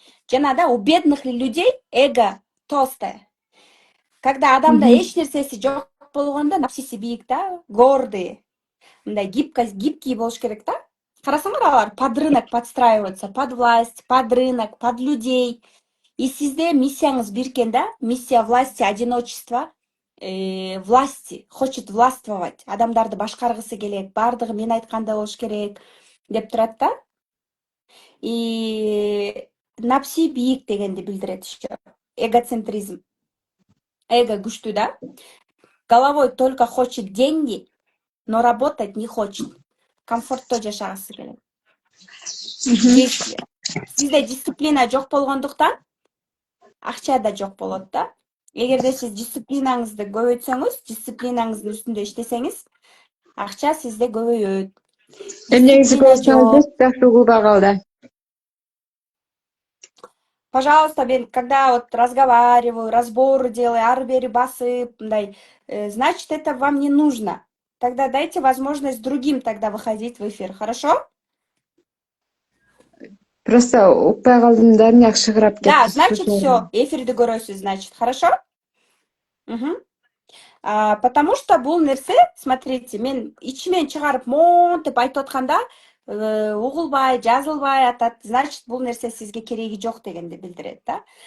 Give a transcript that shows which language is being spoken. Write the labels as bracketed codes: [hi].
[ky] Жана да, [ru] у бедных людей эго толстое. [ky] Когда адамда эч нерсеси жок болгондо, напсиси бийик да, гордые. Мындай гибкий болуш керек да. Карасаңар, алар [ru] под рынок подстраиваются, под власть, под рынок, под людей. [ky] И сизде миссияңыз бир экен да, [ru] миссия власти, одиночества, власти, хочет властвовать, [ky] адамдарды башкаргысы келет, баардыгы мен айткандай болуш керек деп турат да. И напси бийик дегенди билдирет еще. Эгоцентризм. Эго күчтүү да. [ru] Головой только хочет деньги, но работать не хочет. [ky] Комфортто жашагысы келет. Действие. Сизде дисциплина жок болгондуктан акча да жок болот да. Эгерде сиз дисциплинаңызды көбөйтсөңүз, дисциплинаңыздын үстүндө иштесеңиз, акча сизде көбөйөт. Эмнеңизи Дисциплина көрсөңүз жок. жакшы угуп калды. [ru] Пожалуйста, мен когда вот разговариваю, разборы делаю, [ky] ары-бери басып, мындай, [ru] значит, это вам не нужно. Тогда дайте возможность другим тогда выходить в эфир, хорошо? [ky] Просто укпай калдым да, эмне акшыгырап кетти. [ru] Да, значит, все, [ky] эфирди көрөсүз, [ru] значит, хорошо? Потому что [ky] бул нерсе, [ru] смотрите, [ky] мен ичимен чыгарып монтип айтып атканда, угулбай, жазылбай атат, значит бул нерсе сизге кереги жок дегенди билдирет да.